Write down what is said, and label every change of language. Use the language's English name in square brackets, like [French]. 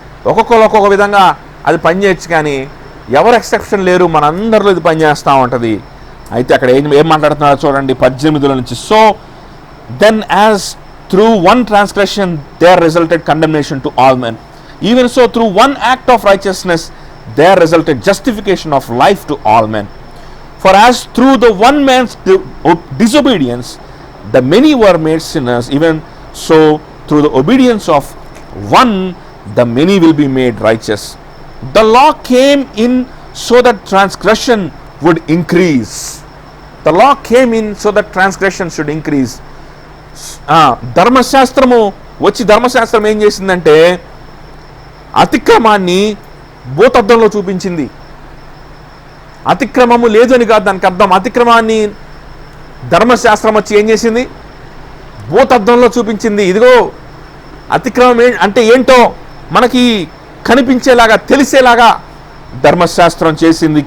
[Telugu] ఒక్కొక్క విధంగా అది పనిచేయచ్చు, కానీ ఎవరు ఎక్సెప్షన్ లేరు, మనందరిలో ఇది పనిచేస్తూ ఉంటుంది. అయితే అక్కడ ఏం మాట్లాడుతున్నారో చూడండి 18 నుంచి. [English] So then as through one transgression there resulted condemnation to all men, even so through one act of righteousness there resulted justification of life to all men. For as through the one man's disobedience the many were made sinners, even so through the obedience of one the many will be made righteous. The law came in so that transgression would increase. The law came in so that transgression should increase. [Telugu] ధర్మశాస్త్రము ఏం చేసిందంటే అతిక్రమాన్ని భూతద్దంలో చూపించింది. అతిక్రమము లేదు అని కాదు దానికి అర్థం. అతిక్రమాన్ని ధర్మశాస్త్రం వచ్చి ఏం చేసింది? భూతద్దంలో చూపించింది. ఇదిగో అతిక్రమం అంటే ఏంటో మనకి కనిపించేలాగా, తెలిసేలాగా ధర్మశాస్త్రం చేసింది.